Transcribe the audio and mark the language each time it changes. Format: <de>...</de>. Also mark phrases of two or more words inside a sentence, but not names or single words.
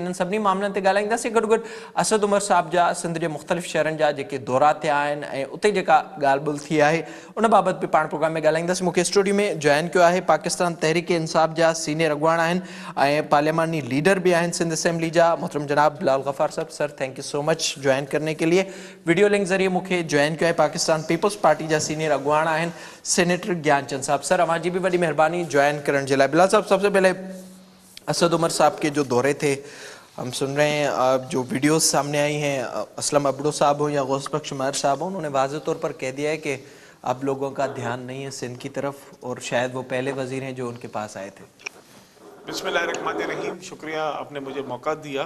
<sd>इन्हनि सभिनी मामलनि ते ॻाल्हाईंदासीं। गॾु गॾु असद उमर साहब जा सिंध जे मुख़्तलिफ़ शहरनि जा जेके दौरा थिया आहिनि ऐं उते जेका ॻाल्हि ॿोल्हि थी आहे उन बाबति बि पाण प्रोग्राम में ॻाल्हाईंदासीं। मूंखे स्टूडियो में जॉइन कयो आहे पाकिस्तान तहरीक इंसाफ़ जा सीनियर अॻवान आहिनि ऐं पार्लियामानी लीडर भी आहिनि सिंध असेंबली जा मोहतरम जनाब बिलावल गफ़ार साहब।</sd> <en>Sir thank you so much join</en> <ur>کرنے کے لیے.</ur> <en>video link</en> <sd>ज़रिए मूंखे ज्वाइन किया है पाकिस्तान पीपल्स पार्टी जा सीनियर अॻवान आहिनि सेनेटर ज्ञानचंद साहब। सर अवां जी भी बड़ी मेहरबानी ज्वाइन करण जे लाइ।</sd> <ur>بلال صاحب سب سے پہلے اسد عمر صاحب کے جو دورے تھے ہم سن رہے ہیں، جو ویڈیوز سامنے آئی ہیں، اسلم ابڑو صاحب ہو یا غوث بخش عمر صاحب ہو، انہوں نے واضح طور پر کہہ دیا ہے کہ اب لوگوں کا دھیان نہیں ہے سندھ کی طرف اور شاید وہ پہلے وزیر ہیں جو ان کے پاس آئے تھے. بسم اللہ الرحمن الرحیم، شکریہ آپ نے مجھے موقع دیا.</ur>